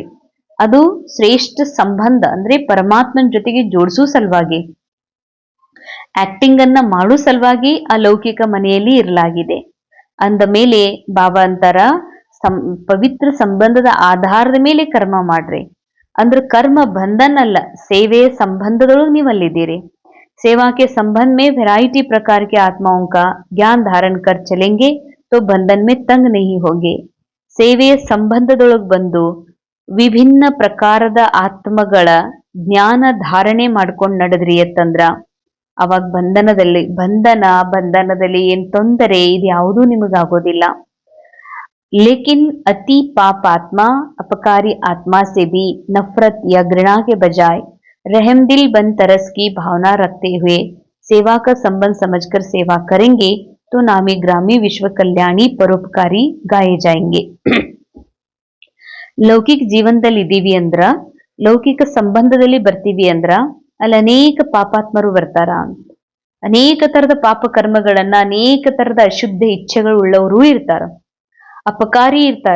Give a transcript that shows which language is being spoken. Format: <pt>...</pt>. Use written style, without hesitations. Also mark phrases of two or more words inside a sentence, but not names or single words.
<kn>ಅದು ಶ್ರೇಷ್ಠ ಸಂಬಂಧ, ಅಂದ್ರೆ ಪರಮಾತ್ಮನ ಜೊತೆಗೆ ಜೋಡಿಸೋ ಸಲುವಾಗಿ, ಆಕ್ಟಿಂಗ್ ಅನ್ನ ಮಾಡೋ ಸಲುವಾಗಿ ಆ ಲೌಕಿಕ ಮನೆಯಲ್ಲಿ ಇರಲಾಗಿದೆ. ಅಂದ ಮೇಲೆ ಬಾಬಾ ಅಂತಾರ, ಪವಿತ್ರ ಸಂಬಂಧದ ಆಧಾರದ ಮೇಲೆ ಕರ್ಮ ಮಾಡ್ರಿ. ಅಂದ್ರೆ ಕರ್ಮ ಬಂಧನ ಅಲ್ಲ, ಸೇವೆಯ ಸಂಬಂಧದೊಳಗೆ ನೀವು ಅಲ್ಲಿದ್ದೀರಿ.</kn> <hi>सेवा के संबंध में वैरायटी प्रकार के आत्माओं का ज्ञान धारण कर चलेंगे तो बंधन में तंग नहीं होंगे.</hi> <kn>ಸೇವೆಯ ಸಂಬಂಧದೊಳಗೆ ಬಂದು ವಿಭಿನ್ನ ಪ್ರಕಾರದ ಆತ್ಮಗಳ ಜ್ಞಾನ ಧಾರಣೆ ಮಾಡ್ಕೊಂಡು ನಡೆದ್ರಿ ಅಂತಂದ್ರ ಅವಾಗ ಬಂಧನದಲ್ಲಿ ಏನ್ ತೊಂದರೆ ಇದ್ಯಾವುದೂ ನಿಮಗಾಗೋದಿಲ್ಲ.</kn> <hi>लेकिन अति पाप आत्मा अपकारी आत्मा से भी नफरत या घृणा के बजाय रहम दिल बन तरस की भावना रखते हुए सेवा का संबंध समझकर सेवा करेंगे तो नामी ग्रामी विश्व कल्याणी परोपकारी गाए जाएंगे.</hi> <kn>ಲೌಕಿಕ ಜೀವನದಲ್ಲಿ ಇದೀವಿ ಅಂದ್ರ, ಲೌಕಿಕ ಸಂಬಂಧದಲ್ಲಿ ಬರ್ತೀವಿ ಅಂದ್ರ ಅಲ್ಲಿ ಅನೇಕ ಪಾಪಾತ್ಮರು ಬರ್ತಾರ. ಅನೇಕ ತರದ ಪಾಪ ಕರ್ಮಗಳನ್ನ, ಅನೇಕ ತರದ ಅಶುದ್ಧ ಇಚ್ಛೆಗಳು ಉಳ್ಳವರು ಇರ್ತಾರ. ಅಪಕಾರಿ ಇರ್ತಾರ.</kn>